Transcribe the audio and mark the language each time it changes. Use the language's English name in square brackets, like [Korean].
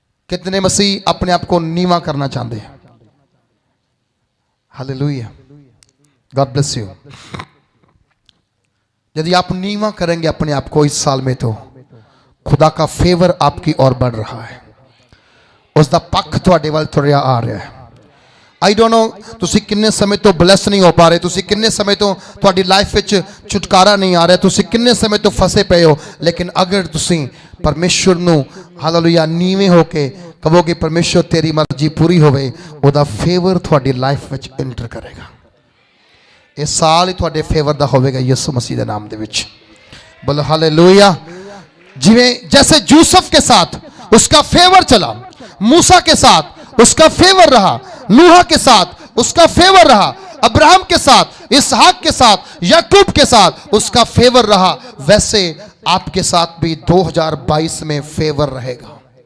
[Hindi] कितने मसीह अपने आप को नीवा करना चाहते हैं? Hallelujah, [English] God bless you. [Hindi] यदि आप नीवा करेंगे अपने आप को इस साल में, तो खुदा का फेवर आपकी ओर बढ़ रहा है, उसका पक्ष [Punjabi] ਤੁਹਾਡੇ ਵੱਲ ਤੁਰਿਆ [Hindi] आ रहा है। [English] I don't know [Punjabi] ਤੁਸੀਂ ਕਿੰਨੇ ਸਮੇਂ ਤੋਂ ਬਲੈਸ ਨਹੀਂ ਹੋ ਪਾ ਰਹੇ, ਤੁਸੀਂ ਕਿੰਨੇ ਸਮੇਂ ਤੋਂ ਤੁਹਾਡੀ ਲਾਈਫ ਵਿੱਚ ਛੁਟਕਾਰਾ ਨਹੀਂ ਆ ਰਿਹਾ, ਤੁਸੀਂ ਕਿੰਨੇ ਸਮੇਂ ਤੋਂ ਫਸੇ ਪਏ ਹੋ, ਲੇਕਿਨ ਅਗਰ ਤੁਸੀਂ ਪਰਮੇਸ਼ਵਰ ਨੂੰ ਹਾਲੇਲੂਇਆ ਨੀਵੇਂ ਹੋ ਕੇ ਕਹੋਗੇ ਪਰਮੇਸ਼ਵਰ ਤੇਰੀ ਮਰਜ਼ੀ ਪੂਰੀ ਹੋਵੇ, ਉਹਦਾ ਫੇਵਰ ਤੁਹਾਡੀ ਲਾਈਫ ਵਿੱਚ ਐਂਟਰ ਕਰੇਗਾ। ਇਹ ਸਾਲ ਹੀ ਤੁਹਾਡੇ ਫੇਵਰ ਦਾ ਹੋਵੇਗਾ ਯਿਸੂ ਮਸੀਹ ਦੇ ਨਾਮ ਦੇ ਵਿੱਚ। [Hindi] बोलो हालेलुया। जिवें जैसे यूसुफ के साथ उसका फेवर चला, मूसा के साथ उसका फेवर रहा, नूह के साथ उसका फेवर रहा, अब्राहम के साथ, इसहाक के साथ, याकूब के साथ उसका फेवर रहा, वैसे आपके साथ भी 2022 में फेवर रहेगा।